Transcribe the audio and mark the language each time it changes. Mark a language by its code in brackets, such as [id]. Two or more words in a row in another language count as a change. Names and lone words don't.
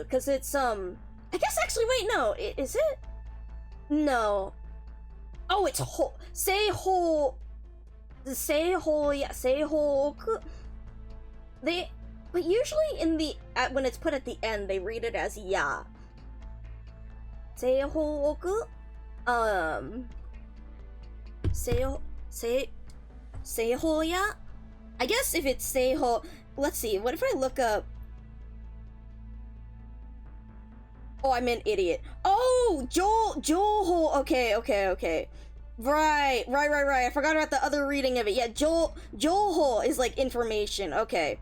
[en] Because it's, I guess actually, wait, no, is it? No. Oh, it's Seiho, yeah, Seihoku. But usually in the, when it's put at the end, they read it as ya. Seihoku? Seihoya? I guess if it's Seiho, let's see, what if I look up... Oh, I'm an idiot. Oh, Joho, okay. Right. I forgot about the other reading of it. Yeah, Joho is like information, okay.